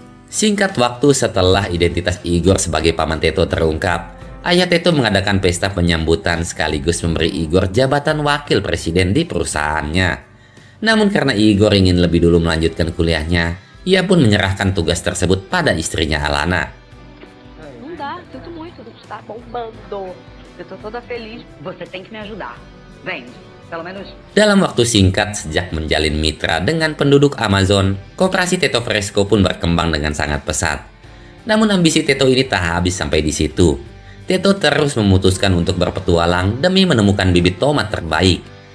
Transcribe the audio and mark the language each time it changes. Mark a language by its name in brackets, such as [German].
[Indonesian] Singkat waktu setelah identitas Igor sebagai paman Teto terungkap, ayah Teto mengadakan pesta penyambutan sekaligus memberi Igor jabatan wakil presiden di perusahaannya. Namun karena Igor ingin lebih dulu melanjutkan kuliahnya, ia pun menyerahkan tugas tersebut pada istrinya Alana. [Portuguese] Não dá, sinto muito, está bombando. Eu tô toda feliz. Você tem que me ajudar. Vem. [Indonesian] Dalam waktu singkat sejak menjalin mitra dengan penduduk Amazon, koperasi Teto Fresco pun berkembang dengan sangat pesat. Namun ambisi Teto ini tak habis sampai di situ. Teto terus memutuskan untuk berpetualang demi menemukan bibit tomat terbaik.